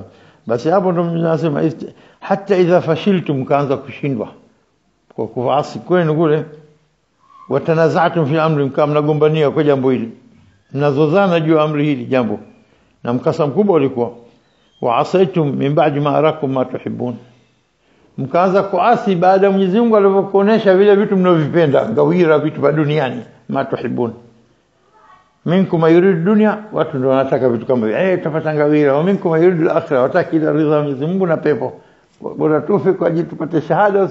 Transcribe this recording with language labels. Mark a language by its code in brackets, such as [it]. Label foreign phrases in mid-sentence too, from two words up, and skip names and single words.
[sw] Basi hapo ndo mnasema [ar] حتى إذا فشلتم, [sw] kaanza kushindwa kwa kuasi kwenu kule, [ar] وتنازعتم في الأمر, [sw] mkamnagombania kwa jambo hili, mnazozana juu amri hili jambo, na mkasa mkubwa ulikuwa [ar] وعصيتم من بعد ما أراكم ما تحبون, [sw] mkaanza kuasi baada ya Mwenyezi Mungu alivyokuonesha vile vitu mnavyovipenda, ngawira vitu vya duniani, [ar] ما تحبون منكم يريد الدنيا, [sw] watu ndio wanataka vitu kama hivi, tupata ngawira, [ar] ومنكم يريد الآخرة, [sw] wataka ila ridha ya Mwenyezi Mungu na pepo, bora tufe kwa ajili tupate shahada.